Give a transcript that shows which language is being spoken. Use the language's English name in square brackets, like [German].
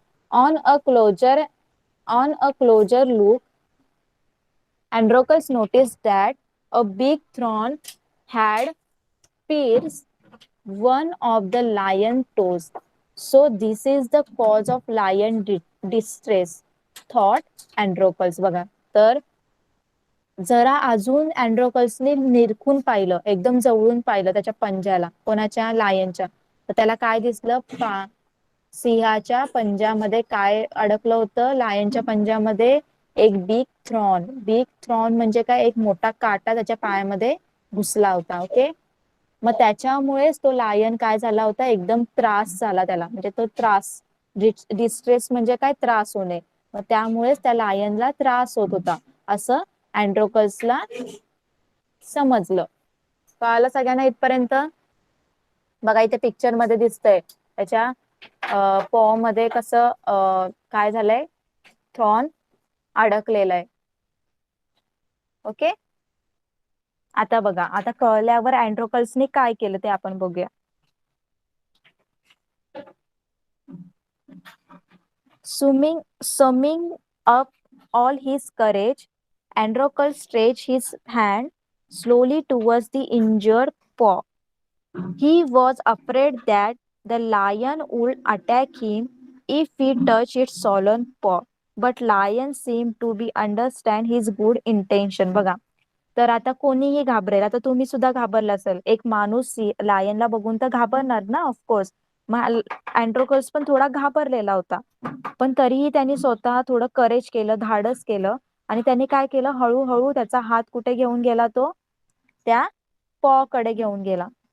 [English] On a closer look, Androcles noticed that a big thorn had pierced one of the lion toes. So this is the cause of lion distress, thought Androcles. [Marathi] बघा, तर जरा अजून अँड्रोकल्सने निरखून पाहिलं, एकदम जवळून पाहिलं त्याच्या पंजाला, कोणाच्या, लायनच्या. तर त्याला काय दिसलं, सिंहाच्या पंजामध्ये काय अडकलं होतं, लायनच्या पंजामध्ये एक बिग थ्रॉन म्हणजे काय, एक मोठा काटा त्याच्या पायामध्ये घुसला होता. ओके. मग त्याच्यामुळेच तो लायन काय झाला होता, एकदम त्रास झाला त्याला, म्हणजे तो त्रास, डिस्ट्रेस म्हणजे काय, त्रास होणे. मग त्यामुळेच त्या लायनला त्रास होत होता, असं अँड्रोकल्सला समजलं. कळालं सगळ्यांना इथपर्यंत? बघा, इथे पिक्चर मध्ये दिसतंय त्याच्या पॉ मध्ये कसं काय झालंय, थ्रॉन अडकलेला आहे. ओके. आता बघा, आता कळल्यावर अँड्रोकल्सने काय केलं ते आपण बघूया. [English] Summing up all his courage, Androcles stretched his hand slowly towards the injured paw. He was afraid that the lion would attack him if he touched its swollen paw. But lion seemed to be understand his good intention. [Marathi] बघा, तर आता कोणीही घाबरेल, आता तुम्ही सुद्धा घाबरला असेल, एक माणूस लायनला बघून तर घाबरणार ना, ऑफकोर्स. मग अँड्रोकल्स पण थोडा घाबरलेला होता, पण तरीही त्यांनी स्वतः थोडं करेज केलं, धाडस केलं, आणि त्यांनी काय केलं, हळूहळू त्याचा हात कुठे घेऊन गेला, तो त्या पॉ कडे घेऊन गेला.